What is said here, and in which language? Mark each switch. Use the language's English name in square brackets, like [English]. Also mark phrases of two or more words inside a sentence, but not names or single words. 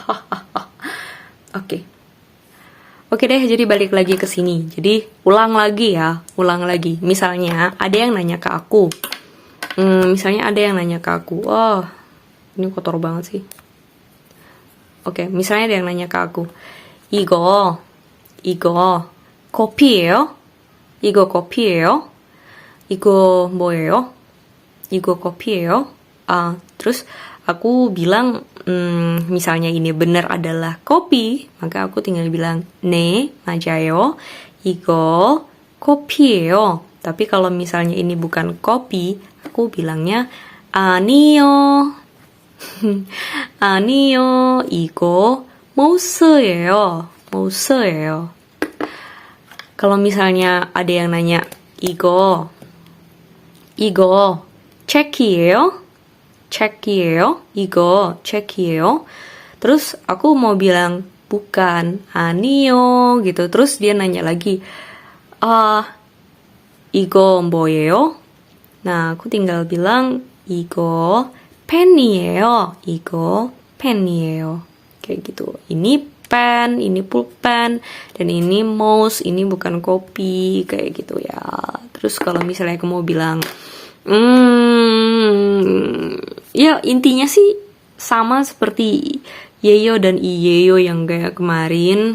[Indonesian] Oke deh, jadi balik lagi ke sini. Jadi ulang lagi. Misalnya ada yang nanya ke aku, Misalnya ada yang nanya ke aku, oh ini kotor banget sih. Oke, misalnya ada yang nanya ke aku, [Korean] 이거 커피예요? 이거 커피예요? 이거 뭐예요? 이거 커피예요? [Indonesian] Terus aku bilang, misalnya ini benar adalah kopi, maka aku tinggal bilang, [Korean] 네, 맞아요. 이거 커피예요. [Indonesian] Tapi kalau misalnya ini bukan kopi, aku bilangnya 아니요. [Korean] 아니요. 이거 모스예요. 모스예요. [Indonesian] Kalau misalnya ada yang nanya, [Korean] 이거 책이에요? 책이에요? 이거 책이에요? [Indonesian] Terus aku mau bilang bukan, 아니요 gitu. Terus dia nanya lagi, [Korean] 이거 뭐예요? [Indonesian] Nah, aku tinggal bilang [Korean] 이거 펜이에요. 이거 펜이에요. [Indonesian] Kayak gitu. Ini pen, ini pulpen, dan ini mouse, ini bukan kopi, kayak gitu ya. Terus kalau misalnya aku mau bilang, ya intinya sih sama seperti Yeyo dan Iyeyo yang kayak kemarin.